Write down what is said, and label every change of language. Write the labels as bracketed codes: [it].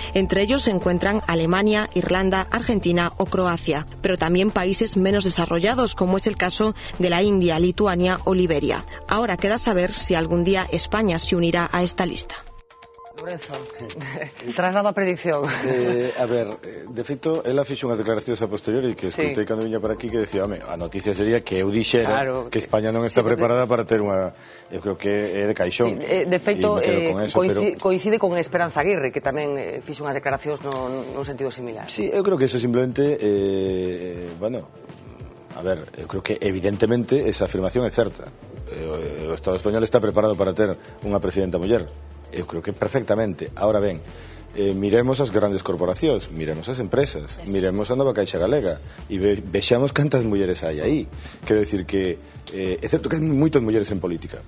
[es] Entre ellos se encuentran Alemania, Irlanda, Argentina o Croacia. Pero también países menos desarrollados, como es el caso de la India, Lituania o Liberia. Ahora queda saber si algún día España se unirá a esta lista. Lorenzo, traslado a predicción. [gl] A ver, de feito, ela fixo unhas declaracións a posteriori que escutei cando viña para aquí, que decía, home, a noticia sería que eu dixera que España non está preparada para ter unha... Eu creo que é de caixón. De feito, coincide con Esperanza Aguirre, que tamén fixo unhas declaracións nun sentido similar. Sí, eu creo que eso simplemente, bueno... A ver, eu creo que evidentemente esa afirmación é certa. O Estado español está preparado para ter unha presidenta muller. Eu creo que perfectamente. Ahora ben, miremos as grandes corporacións, miremos as empresas, miremos a nova Caixa Galega e vexamos cantas mulleres hai aí. Quero dicir que é certo que hai moitas mulleres en política.